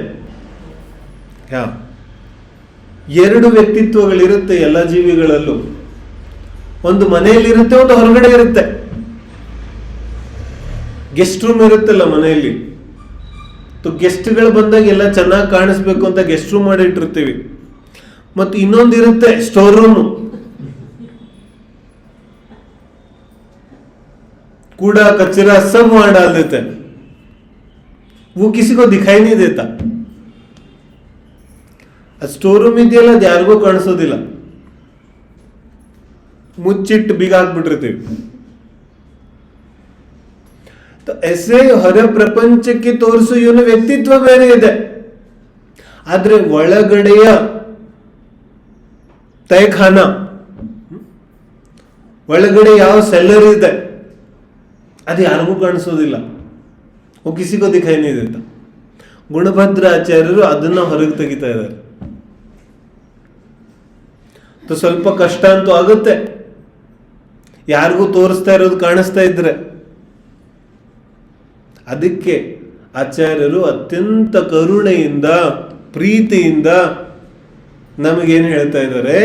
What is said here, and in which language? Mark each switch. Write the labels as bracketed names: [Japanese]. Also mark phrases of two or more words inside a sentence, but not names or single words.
[Kannada] क्या ಎರಡು ವ್ಯಕ್ತಿತ್ವಗಳಿರುತ್ತೆ ಎಲ್ಲ ಜೀವಿಗಳಲ್ಲೂ. ಒಂದು ಮನೆಯಲ್ಲಿರುತ್ತೆ, ಒಂದು ಹೊರಗಡೆ ಇರುತ್ತೆ. [English] guest room [Kannada] ಇರುತ್ತಲ್ಲ ಮನೆಯಲ್ಲಿ, ಗೆಸ್ಟ್ಗಳು ಬಂದಾಗ ಎಲ್ಲ ಚೆನ್ನಾಗಿ ಕಾಣಿಸ್ಬೇಕು ಅಂತ [English] guest room [Kannada] ಮಾಡಿ ಇಟ್ಟಿರ್ತೀವಿ. ಮತ್ತು ಇನ್ನೊಂದಿರುತ್ತೆ [English] store room, [Hindi] कूड़ा कचरा सब वहां डाल देते हैं. वो किसी को दिखाई नहीं देता. [English] store room [Kannada] ಇದೆಯಲ್ಲ, ಅದು ಯಾರಿಗೂ ಕಾಣಿಸೋದಿಲ್ಲ, ಮುಚ್ಚಿಟ್ಟು ಬೀಗ ಹಾಕ್ಬಿಟ್ಟಿರ್ತೀವಿ. ऐसे ಹೊರ ಪ್ರಪಂಚಕ್ಕೆ ತೋರಿಸೋ ಇವನ ವ್ಯಕ್ತಿತ್ವ ಬೇರೆ ಇದೆ. ಆದ್ರೆ ಒಳಗಡೆಯ ತೈಖಾನ, ಒಳಗಡೆ ಯಾವ ಸೆಲ್ಲರ್ ಇದೆ ಅದು ಯಾರಿಗೂ ಕಾಣಿಸೋದಿಲ್ಲ. [Hindi] वो किसी को दिखाई नहीं देता. [Kannada] ಗುಣಭದ್ರ ಆಚಾರ್ಯರು ಅದನ್ನ ಹೊರಗೆ ತೆಗಿತಾ ಇದ್ದಾರೆ. ಸ್ವಲ್ಪ ಕಷ್ಟ ಅಂತೂ ಆಗುತ್ತೆ ಯಾರಿಗೂ ತೋರಿಸ್ತಾ ಇರೋದು ಕಾಣಿಸ್ತಾ ಇದ್ರೆ. ಅದಕ್ಕೆ ಆಚಾರ್ಯರು ಅತ್ಯಂತ ಕರುಣೆಯಿಂದ ಪ್ರೀತಿಯಿಂದ ನಮಗೇನು ಹೇಳ್ತಾ ಇದ್ದಾರೆ?